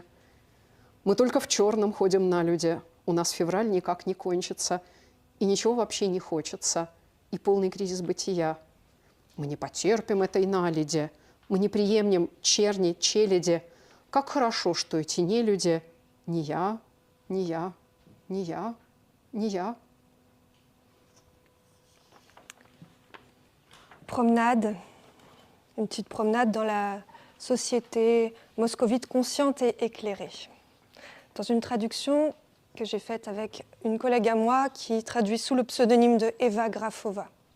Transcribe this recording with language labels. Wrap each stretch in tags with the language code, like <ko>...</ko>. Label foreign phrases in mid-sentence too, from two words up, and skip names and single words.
<ru>Мы только в черном ходим на люди, у нас февраль никак не кончится, и ничего вообще не хочется, и полный кризис бытия. Мы не потерпим этой наледи, мы не приемлем черни, челяди. Как хорошо, что эти нелюди не я, не я, не я, не я.</ru> <fr>Promenade, une petite promenade dans la société moscovite consciente et éclairée. Dans une traduction que j'ai faite avec une collègue à moi qui traduit sous le pseudonyme de Eva Grafova.</fr>